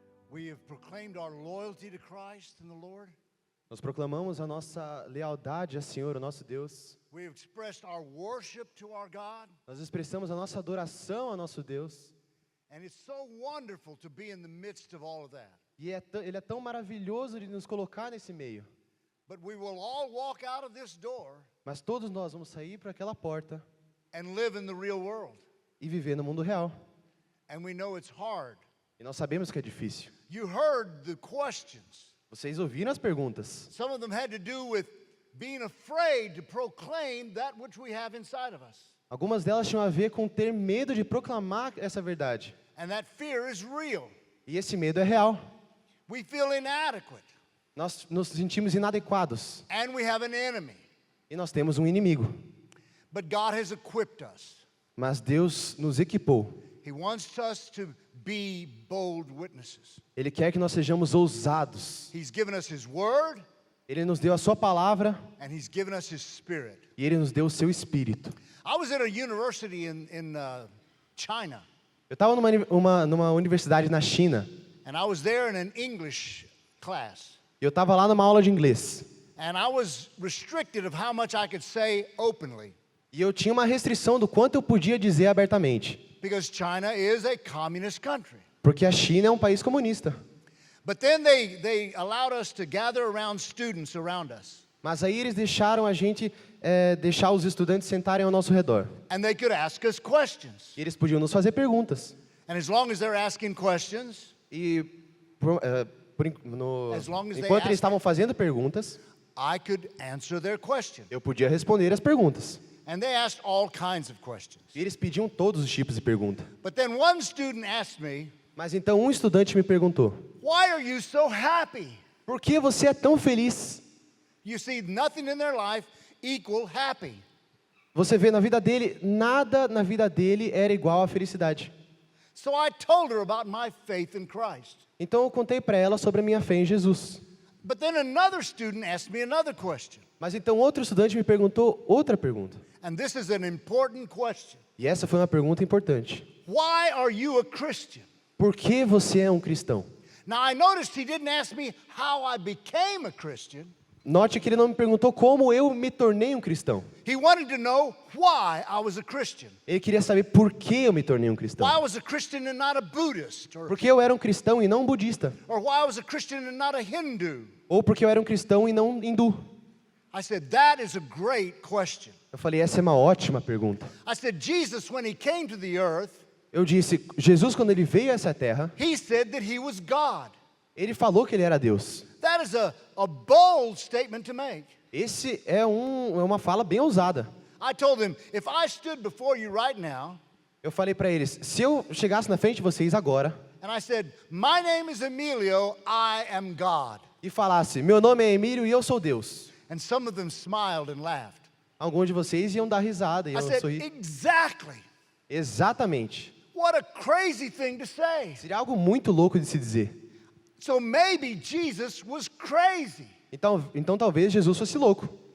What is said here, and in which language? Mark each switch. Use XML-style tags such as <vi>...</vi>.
<en>We have proclaimed our loyalty to Christ and the Lord.</en> <pt>Nós proclamamos a nossa lealdade ao Senhor, o nosso Deus.</pt> <en>We have expressed our worship to our God.</en> <pt>Nós expressamos a nossa adoração ao nosso Deus.</pt> <en>And it's so wonderful to be in the midst of all of that.</en> <pt>E Ele é tão maravilhoso de nos colocar nesse meio.</pt> <en>But we will all walk out of this door</en> <pt>Mas todos nós vamos sair para aquela porta</pt> <en>and live in the real world.</en> <pt>e viver no mundo real.</pt> <en>And we know it's hard.</en> <pt>E nós sabemos que é difícil.</pt> <en>You heard the questions.</en> <pt>Vocês ouviram as perguntas.</pt> <en>Some of them had to do with being afraid to proclaim that which we have inside of us.</en> <pt>Algumas delas tinham a ver com ter medo de proclamar essa verdade.</pt> <en>And that fear is real.</en> <pt>E esse medo é real.</pt> <en>We feel inadequate.</en> <pt>Nós nos sentimos inadequados.</pt> <en>And we have an enemy.</en> <pt>E nós temos um inimigo.</pt> <en>But God has equipped us.</en> <pt>Mas Deus nos equipou.</pt> <en>He wants us to be bold witnesses.</en> <pt>Ele quer que nós sejamos ousados.</pt> <en>He's given us His Word,</en> <pt>Ele nos deu a sua palavra</pt> <en>and He's given us His Spirit.</en> <pt>e Ele nos deu o seu Espírito.</pt> <en>I was at a university in China,</en> <pt>Eu estava numa universidade na China</pt> <en>and I was there in an English class.</en> <pt>e eu estava lá numa aula de inglês.</pt> <en>And I was restricted of how much I could say openly,</en> <pt>E eu tinha uma restrição do quanto eu podia dizer abertamente.</pt> <en>because China is a communist country.</en> <pt>Porque a China é um país comunista.</pt> <en>But then they allowed us to gather around students around us.</en> <pt>Mas aí eles deixaram a gente deixar os estudantes sentarem ao nosso redor.</pt> <en>And they could ask us questions.</en> <pt>E eles podiam nos fazer perguntas.</pt> <en>And as long as they're asking questions,</en> <pt>E</pt> <en>As long as they</en> <pt>enquanto</pt> <en>ask-</en> <pt>eles estavam fazendo perguntas,</pt> <en>I could answer their question.</en> <pt>eu podia responder as perguntas.</pt> <en>And they asked all kinds of questions.</en> <pt>E eles pediam todos os tipos de pergunta.</pt> <en>But then one student asked me,</en> <pt>Mas então um estudante me perguntou:</pt> <en>"Why are you so happy?"</en> <pt>por que você é tão feliz?</pt> <en>You see, nothing in their life equal happy.</en> <pt>Você vê na vida dele, nada na vida dele era igual à felicidade.</pt> <en>So I told her about my faith in Christ.</en> <pt>Então eu contei para ela sobre a minha fé em Jesus.</pt> <en>But then another student asked me another question.</en> <pt>Mas então outro estudante me perguntou outra pergunta.</pt> <en>And this is an important question.</en> <pt>E essa foi uma pergunta importante.</pt> <en>Why are you a Christian?</en> <pt>Por que você é um cristão?</pt> <en>Now I noticed he didn't ask me how I became a Christian.</en> <pt>Note que ele não me perguntou como eu me tornei um cristão.</pt> <en>He wanted to know why I was a Christian.</en> <pt>Ele queria saber por que eu me tornei um cristão.</pt> <en>Why I was a Christian and not a Buddhist, or</en> <pt>Porque eu era um cristão e não um budista.</pt> <en>why I was a Christian and not a Hindu.</en> <pt>Ou porque eu era um cristão e não um hindu.</pt> <en>I said, that is a great question.</en> <pt>Eu falei, essa é uma ótima pergunta.</pt> <en>I said, Jesus, when he came to the earth,</en> <pt>Eu disse, Jesus quando ele veio a essa terra,</pt> <en>he said that he was God.</en> <pt>ele falou que ele era Deus.</pt> <en>That is a bold statement to make.</en> <pt>Esse é uma fala bem ousada.</pt> <en>I told him, if I stood before you right now,</en> <pt>Eu falei para eles, se eu chegasse na frente de vocês agora</pt> <en>and I said, my name is Emilio, I am God.</en> <pt>e falasse, meu nome é Emílio e eu sou Deus,</pt> <en>And some of them smiled and laughed.</en> <pt>alguns de vocês iam dar risada e</pt> <en>I</en> <pt>iam</pt> <en>said,</en> <pt>sorrir.</pt> <en>exactly.</en> <pt>Exatamente.</pt> <en>What a crazy thing to say.</en> <pt>Seria algo muito louco de se dizer.</pt> <en>So maybe Jesus was crazy.</en> <pt>Então talvez Jesus fosse louco.</pt>